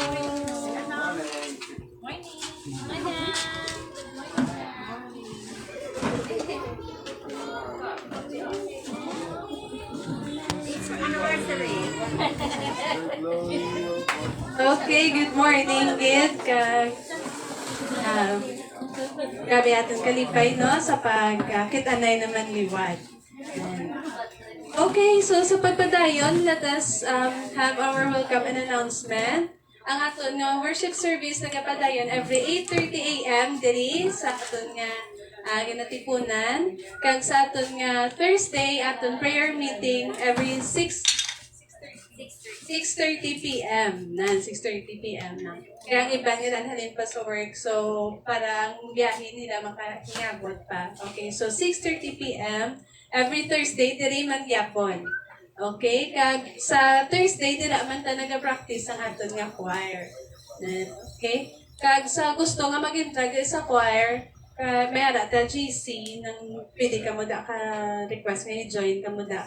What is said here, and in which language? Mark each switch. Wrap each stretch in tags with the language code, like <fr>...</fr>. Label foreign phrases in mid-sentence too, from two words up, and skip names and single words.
<en>Okay, good morning, kid.</en> <hil>Grabe ating kalipay, no? Sa pagkitanay naman liwat. Okay, so sa pagpadayon,</hil> <en>let us have our welcome and announcement.</en> <hil>Ang aton nga worship service nagapadayon every 8:30 a.m. diri sa aton nga ginatipunan. Kag sa aton nga Thursday, aton</hil> <en>prayer meeting</en> <hil>every 6:30 p.m. 6:30 p.m. na. Kaya ang iba nila halin pa sa work. So, parang biyahe nila makahinabot pa. Okay, so 6:30 p.m. every Thursday, diri man gyapon. Okay, kag sa Thursday, dira man ta naga-practice ang aton nga choir. Okay? Kag sa gusto nga mag-intag sa choir, may ara ta GC nang pwede ka mo da ka request nga i-join ka mo da.</hil>